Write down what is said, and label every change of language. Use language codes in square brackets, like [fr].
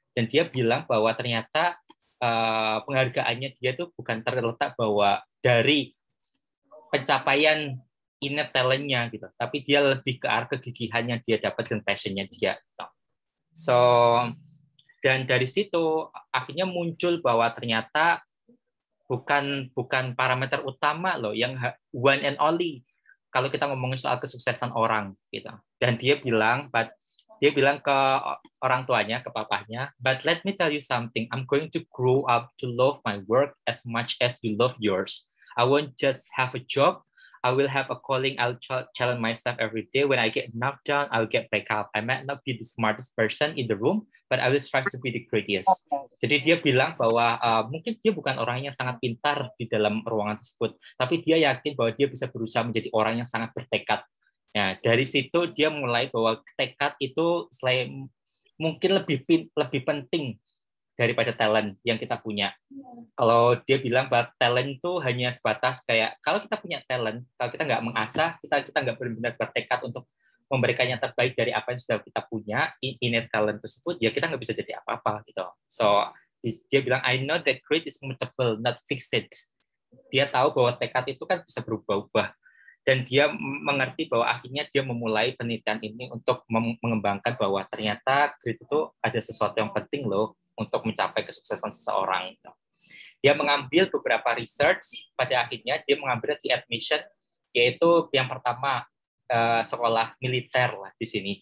[id] Dan dia bilang bahwa ternyata penghargaannya dia tuh bukan terletak bahwa dari pencapaian innate talentnya gitu, tapi dia lebih ke arah kegigihannya dia dapat dan passionnya dia. So dan dari situ akhirnya muncul bahwa ternyata bukan parameter utama loh yang [en] one and only [id] kalau kita ngomongin soal kesuksesan orang gitu. Dan dia bilang ke orang tuanya, ke papahnya, [en] but let me tell you something, I'm going to grow up to love my work as much as you love yours. I won't just have a job, I will have a calling. I'll challenge myself every day. When I get knocked down, I'll get back up. I might not be the smartest person in the room, but I will strive to be the greatest. [id] Jadi dia bilang bahwa mungkin dia bukan orang yang sangat pintar di dalam ruangan tersebut, tapi dia yakin bahwa dia bisa berusaha menjadi orang yang sangat bertekad. Nah, dari situ dia mulai bahwa tekad itu selain mungkin lebih penting daripada talent yang kita punya. Kalau dia bilang bahwa talent itu hanya sebatas kayak kalau kita punya talent, kalau kita nggak mengasah, kita nggak benar-benar bertekad untuk memberikan yang terbaik dari apa yang sudah kita punya, innate talent tersebut, ya kita nggak bisa jadi apa-apa gitu. [en] So [id] dia bilang [en] I know that great is mutable, not fixed. [id] Dia tahu bahwa tekad itu kan bisa berubah-ubah dan dia mengerti bahwa akhirnya dia memulai penelitian ini untuk mengembangkan bahwa ternyata grit itu ada sesuatu yang penting loh untuk mencapai kesuksesan seseorang. Dia mengambil beberapa research, pada akhirnya dia mengambil di admission, yaitu yang pertama sekolah militer lah di sini.